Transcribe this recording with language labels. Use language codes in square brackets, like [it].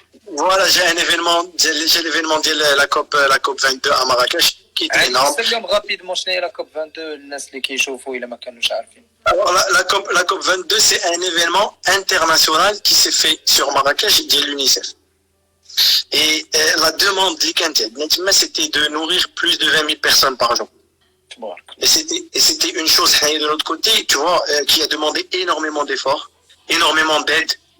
[fr] Voilà, j'ai l'événement de la COP 22 à Marrakech qui est énorme. [ar] نسلم رابيدمون شنو هي لا كوب 22 للناس اللي كيشوفوا الا ما كانوش عارفين. [fr] Alors, la COP 22, c'est un événement international qui s'est fait sur Marrakech de l'UNICEF. Et la demande c'était de nourrir plus de 20 000 personnes par jour. Et c'était une chose de l'autre côté, tu vois, qui a demandé énormément d'efforts, énormément d'aide.